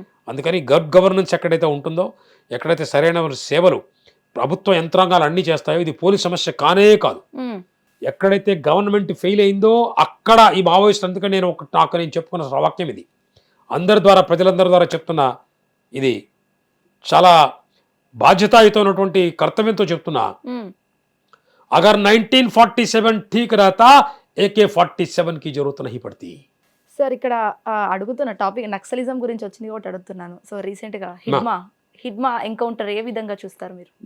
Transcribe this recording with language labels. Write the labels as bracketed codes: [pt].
[te] అందుకని గవర్నెన్స్ ఎక్కడైతే ఉంటుందో, ఎక్కడైతే సరైన సేవలు ప్రభుత్వ యంత్రాంగాలు అన్నీ చేస్తాయో ఇది పోలీస్ సమస్య కానే కాదు. ఎక్కడైతే గవర్నమెంట్ ఫెయిల్ అయిందో అక్కడ ఈ మావోయిస్ట్. అందుకని నేను చెప్పుకున్న వాక్యం ఇది అందరి ద్వారా ప్రజలందరి ద్వారా చెప్తున్నా. ఇది చాలా బాధ్యతాయుతమైనటువంటి కర్తవ్యంతో చెప్తున్నా. [hi] అగర్ 1947 ठीक रहता AK-47 की जरूरत नहीं पड़ती. [te] సార్ ఇక్కడ అడుగుతున్న టాపిక్ నక్సలిజం గురించి వచ్చింది ఒకటి అడుగుతున్నాను. సో రీసెంట్గా హిడ్మా ఎన్కౌంటర్ ఏ విధంగా చూస్తారు మీరు?